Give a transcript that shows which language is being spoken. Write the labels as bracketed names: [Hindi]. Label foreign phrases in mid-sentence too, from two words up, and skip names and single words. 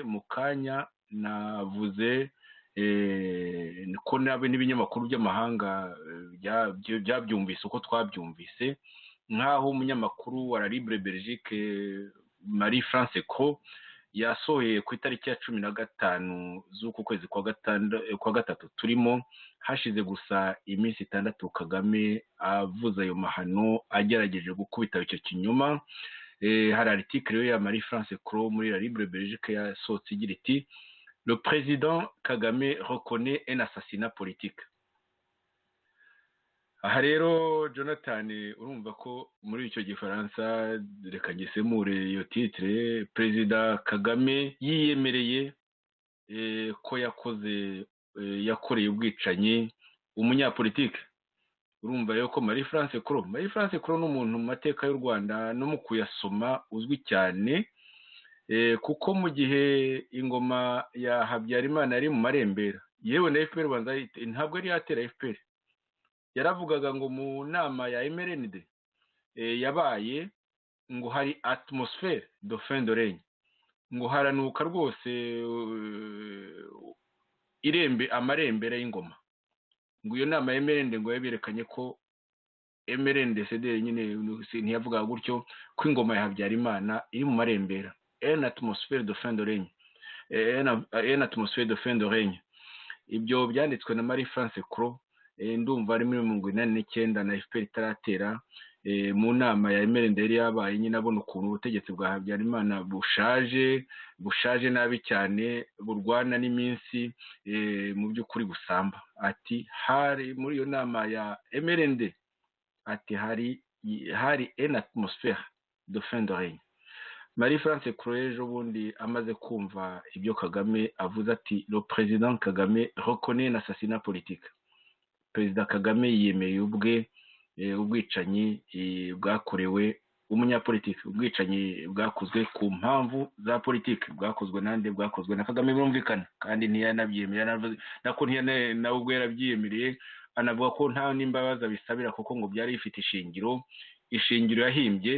[Kinyarwanda] Mu kanya navuze ko n'ibinyamakuru by'amahanga byabyumvise uko twabyumvise, nk'aho umunyamakuru wa La Libre Belgique Marie France Co yasohoye ku itariki ya 15 z'uku kwezi kwa gatatu turimo, hashize gusa iminsi 6 Kagame avuze ayo mahano agerageje gukubita icyo kinyoma. Hari article ya Marie France Co muri La Libre Belgique yasohotse igira iti [French] Le président Kagame reconnaît un assassinat politique. [Kinyarwanda] Aha rero Jonathan, urumva ko muri icyo gifaransa, reka gisemure iyo titre, Perezida Kagame yiyemereye ko yakoreye ubwicanyi umunyapolitike urumva rero ko Marie France Kuro ni umuntu mu mateka y'u Rwanda no mu kuyasoma uzwi cyane, kuko mu gihe ingoma ya Habyarimana yari mu marembera, yewe na FPR ntabwo yari yatera FPR, yaravugaga ngo mu nama ya MRND yabaye ngo hari [French] atmosphère de fin de règne, [Kinyarwanda] ngo haranuka rwose amarembera y'ingoma, ngo iyo nama ya MRND ngo yaberekanye ko MRND CD nyine ntiyavuga gutyo ko ingoma ya Habyarimana iri mu marembera, [French] une atmosphère de fin de règne, une atmosphère de fin de règne. [Kinyarwanda] Ibyo byanditswe na Marie France Kuro, ndumva ari muri 1989 na FPR itaratera, mu nama ya MRND yari yabaye nyine abona ukuntu ubutegetsi bwa Habyarimana bushaje nabi cyane, burwana n'iminsi, mu by'ukuri busamba. Ati hari muri iyo nama ya MRND, ati hari [French] une atmosphère de fin de règne. [Kinyarwanda] Marie France Kuro ejo bundi amaze kumva ibyo Kagame avuze, ati [French] le président Kagame reconnaît l'assassinat politique. [Kinyarwanda] Perezida Kagame yemeye ubwicanyi bwakorewe umunyapolitiki, ubwicanyi bwakozwe ku mpamvu za politiki, bwakozwe nande, bwakozwe na Kagame, birumvikana, kandi ntiyanabyemera, nako nawe ubwo yarabyiyemereye, anavuga ko nta n'imbabazi abisabira kuko ngo byari bifite ishingiro yahimbye.